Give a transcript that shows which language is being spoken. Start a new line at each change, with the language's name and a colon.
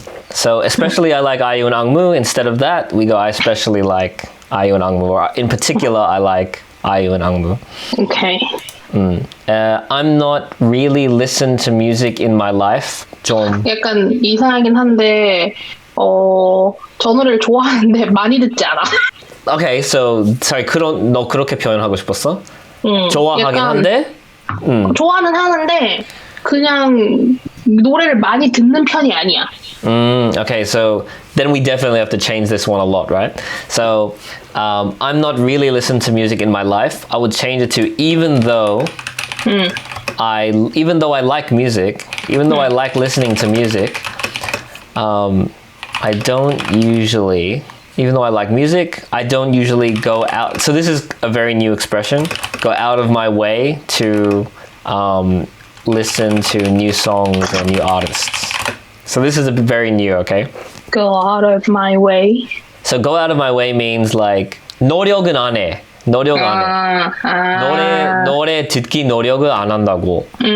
English: So especially I like IU and 악무. Instead of that, we go I especially like IU and 악무, or in particular I like IU and 악무. Okay. I'm not really listen to music in my life.
Korean: 좀 약간 이상하긴 한데 저 노래를 좋아하는데 많이 듣지 않아.
English: Okay, so sorry.
Korean: 너 그렇게 표현하고 싶었어? 좋아하긴 한데. 좋아는 하는데 그냥 노래를 많이 듣는 편이 아니야.
English: Okay, so then we definitely have to change this one a lot, right? So I'm not really listening to music in my life. I would change it to even though I like music, even though I like listening to music, I don't usually. Even though I like music, I don't usually go out. So this is a very new expression. Go out of my way to listen to new songs or new artists. So this is very new, okay? Go out of my way. So go out of my way means like
Korean: 노력은 안 해.
English: 노력 안 해. 노래 듣기 노력을 안 한다고.